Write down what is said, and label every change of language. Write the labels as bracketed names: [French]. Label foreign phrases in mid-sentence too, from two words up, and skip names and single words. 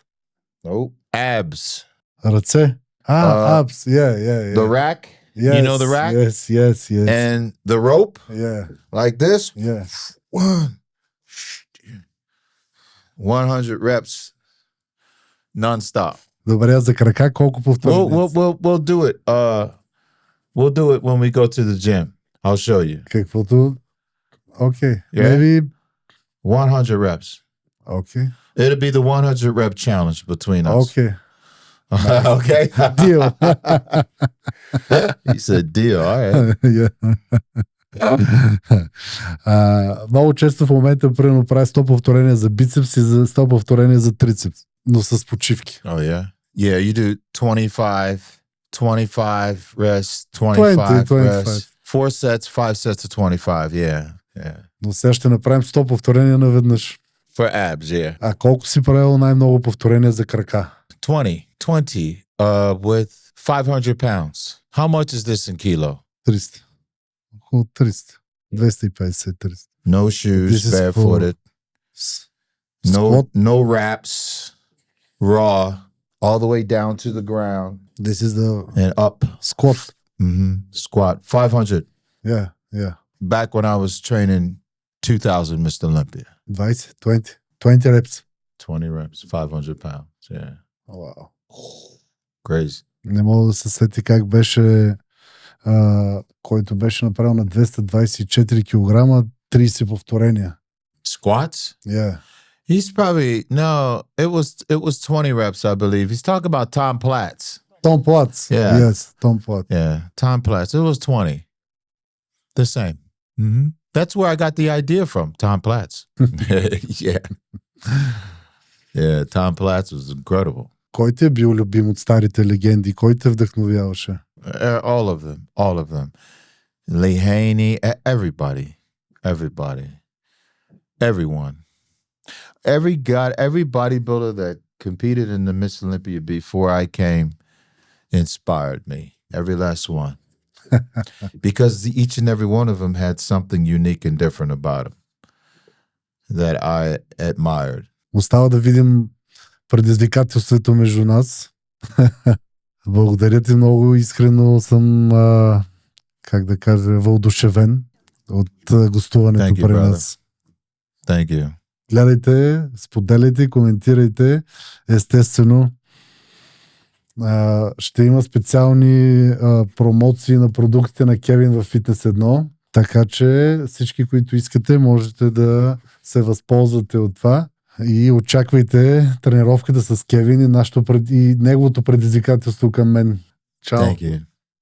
[English] No. Abs. Ръце. Abs. Yeah. The rack. Yes, you know the rack? Yes. And the rope? Yeah. Like this? Yeah. 100 reps non-stop. [Bulgarian] Добре, за крака колко повторения? [English] We'll do it. We'll do it when we go to the gym. I'll show you. [Bulgarian] Каквото? Okay. [English] Yeah. Maybe 100 reps. Okay. It'll be the 100 rep challenge between us. Okay. Okay. Deal. He said deal. All right. [Bulgarian] Много често в момента примерно прави 100 повторения за бицепс и за 100 повторения за трицепс, но с почивки. [English] Oh yeah. Yeah, you do 25 rest, 25 rest. 4 sets, 5 sets to 25. Yeah. [Bulgarian] Но сега ще направим 100 повторения наведнъж. [English] For abs, yeah. [Bulgarian] А колко си правил най-много повторения за крака? [English] 20 with 500 pounds. How much is this in kilo? [Bulgarian] 300. Около 300. 250-300. [English] No shoes, barefooted. No wraps, raw, all the way down to the ground. This is the and up. Squat. Squat. 500. Yeah. Back when I was training 2000 Mr. Olympia. 20 reps. 20 reps, 500 pounds. Yeah. Wow. Crazy. [Bulgarian] Не мога да се сети как беше който беше направил на 224 килограма 30 повторения. [English] Squats? Yeah. He's probably, no, it was 20 reps, I believe. He's talking about Tom Platz. Tom Platz. Yeah. Yes, Tom Platz. Yeah, Tom Platz. It was 20. The same. Mm-hmm. That's where I got the idea from, Tom Platz. Yeah. Yeah, Tom Platz was incredible. [Bulgarian] Кой ти е бил любим от старите легенди? Кой те вдъхновяваше? [English] All of them. Lee Haney, everybody. Everyone. Every bodybuilder that competed in the Miss Olympia before I came inspired me. Every last one. Because each and every one of them had something unique and different about them that I admired. [Bulgarian] Остава да видим предизвикателството между нас. Благодаря ти много, искрено съм, как да кажа, въодушевен от гостуването при нас. [English] Thank you. [Bulgarian] Гледайте, споделяйте, коментирайте. Естествено, ще има специални промоции на продуктите на Кевин в Фитнес 1, така че всички, които искате, можете да се възползвате от това и очаквайте тренировката с Кевин и неговото предизвикателство към мен. Чао! [English] Thank you.